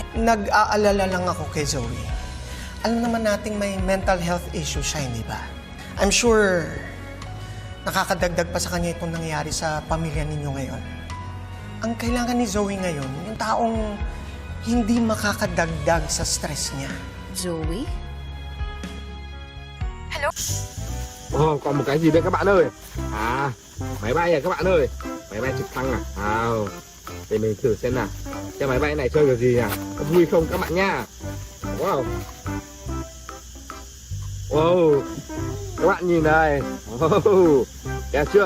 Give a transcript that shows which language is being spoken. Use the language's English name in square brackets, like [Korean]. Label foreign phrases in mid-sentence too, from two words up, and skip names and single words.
[Filipino] Nag-aalala lang ako kay Zoe. Alam naman nating may [English] mental health issue [Filipino] siya, hindi ba? [English] I'm sure [Filipino] nakakadagdag pa sa kanya itong nangyayari sa pamilya ninyo ngayon. Ang kailangan ni Zoe ngayon, yung taong hindi makakadagdag sa stress niya. Zoe? Hello? [Vietnamese] Ồ, còn một cái gì đây các bạn ơi? À, máy bay à các bạn ơi. Máy bay trực thăng à? À, để mình thử xem nào. Cái máy bay này chơi được gì à? Có vui không các bạn nha? Wow. Wow. Các bạn nhìn đây. Wow. Thấy chưa?